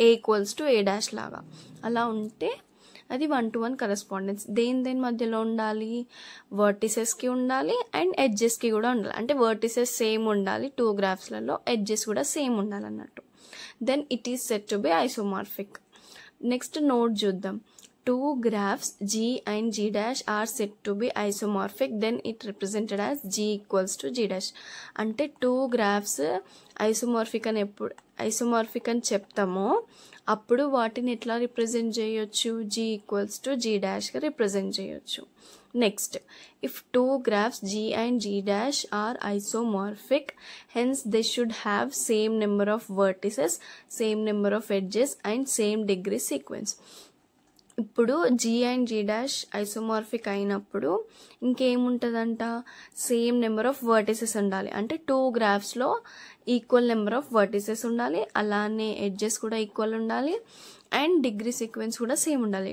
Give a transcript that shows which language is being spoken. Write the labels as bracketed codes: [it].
[te] ఏ equals to ఏ dash లాగా అలా ఉంటే అది 1-to-1 కరెస్పాండెన్స్. దేని మధ్యలో ఉండాలి? వర్టిసెస్కి ఉండాలి అండ్ ఎడ్జెస్కి కూడా ఉండాలి. అంటే వర్టిసెస్ సేమ్ ఉండాలి టూ గ్రాఫ్స్లలో, ఎడ్జెస్ కూడా సేమ్ ఉండాలి అన్నట్టు. [en] Then it is set to be isomorphic. [te] Next note చూద్దాం. [en] Two graphs g and g dash are said to be isomorphic, then it represented as g equals to g dash. [te] అంటే two graphs isomorphic అని చెప్తామో అప్పుడు వాటిని ఎట్లా represent చేయొచ్చు? g equals to g డాష్గా represent చేయొచ్చు. [en] Next, if two graphs g and g dash are isomorphic, hence they should have same number of vertices, same number of edges and same degree sequence. [te] ఇప్పుడు G and G dash isomorphic అయినప్పుడు ఇంకేముంటుందంట? Same number of vertices ఉండాలి. అంటే two గ్రాఫ్స్లో equal number of vertices ఉండాలి, అలానే edges కూడా equal ఉండాలి and degree sequence కూడా same ఉండాలి.